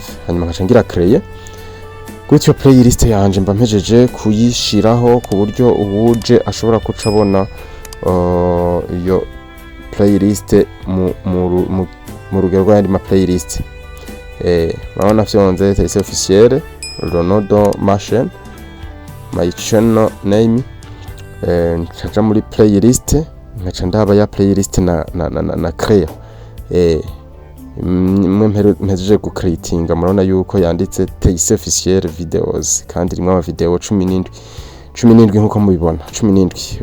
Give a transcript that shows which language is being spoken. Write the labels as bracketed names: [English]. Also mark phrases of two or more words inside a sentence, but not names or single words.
[Rundi] Hanyuma nkacangira créer. Gutyo playlist yanje mba mpejeje kuyishiraho ku buryo ubuje ashobora kuca abona iyo playlist mu rugero rw'andi ma playlist. Urabona fyonze tayise officiel, Ronaldo Machine, [English] my channel name, [Rundi] ncaja muri playlist, nkaca ndaba ya playlist na créer. Mpejeje gucreatinga, murabona yuko yanditse tayise officiel videos, kandi rimwe ama video 17 nkuko mubibona 17.